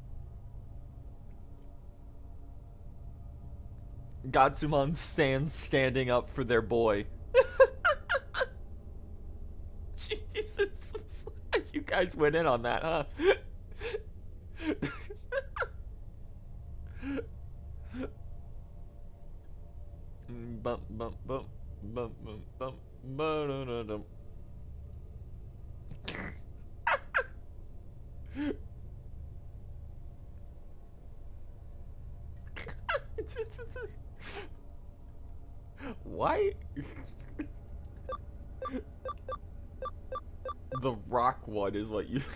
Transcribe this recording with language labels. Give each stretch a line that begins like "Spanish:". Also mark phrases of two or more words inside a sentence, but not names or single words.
English: Gatsumon standing up for their boy. Jesus. You guys went in on that, huh? Bump, bump, bump, bump, bump, bump, ba-da-da-dum. Why? The rock one is what you...